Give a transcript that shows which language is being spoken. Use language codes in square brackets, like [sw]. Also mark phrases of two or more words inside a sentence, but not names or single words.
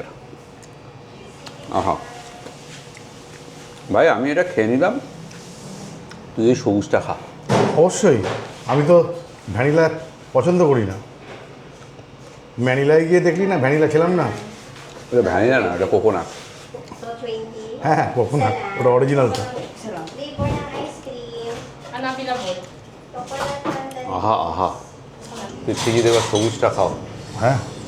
[bn] আহা ভাই, আমি এটা খেয়ে নিলাম, তুই এই সবুজটা খা। অবশ্যই। আমি তো ভ্যানিলা পছন্দ করি না। ম্যানিলায় গিয়ে দেখলি না, ভ্যানিলা খেলাম না। এটা ভ্যানিলা না, এটা কোকোনাট। হ্যাঁ হ্যাঁ কখন না, ওটা অরিজিনালটা। [tl] Flavor ng [en] ice cream. [tl] Hanapin na mo. [en] Chocolate fountain. [bn] আহা আহা, তুই ঠিকই দেবার সবুজটা খাও। হ্যাঁ